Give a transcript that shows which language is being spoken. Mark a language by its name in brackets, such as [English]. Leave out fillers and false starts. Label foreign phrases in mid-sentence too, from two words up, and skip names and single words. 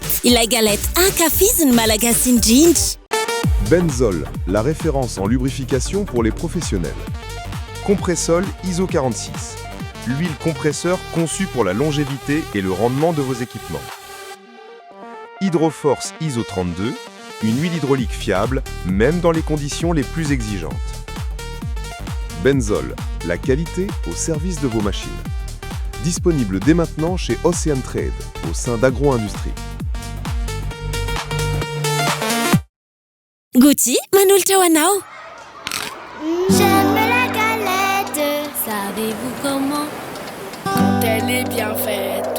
[Malagasy] Ilay galette ankafiziny malagasy indrindra. [French] Benzol, la référence en lubrification pour les professionnels. Compressol ISO 46, l'huile compresseur conçue pour la longévité et le rendement de vos équipements. Hydroforce ISO 32, une huile hydraulique fiable, même dans les conditions les plus exigeantes. Benzol, la qualité au service de vos machines. Disponible dès maintenant chez Ocean Trade, au sein d'Agro-Industrie. [Malagasy] Goûty, manolotra ho anao. [French] J'aime la galette. Savez-vous comment? Quand elle est bien faite.